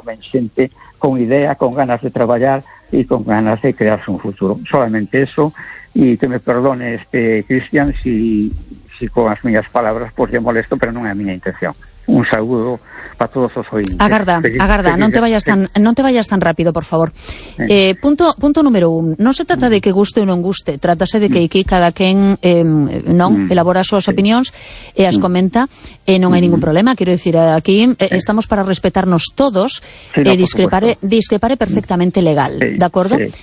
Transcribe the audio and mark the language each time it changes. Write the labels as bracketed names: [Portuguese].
[Spanish] Ven gente con idea, con ganas de trabajar y con ganas de crearse un futuro. Solamente eso, y que me perdone Cristian si con las mías palabras pues le molesto, pero no es mi intención. Un saludo para todos los oyentes. Agarda, no te vayas tan rápido, por favor. Punto número uno. [Galician] No se trata de que guste o non guste, trátase de que aquí cada quen elabora as súas opinións e as comenta, e non hai ningún problema. [Spanish] Quiero decir, aquí estamos para respetarnos todos, discrepare perfectamente legal, ¿de acordo?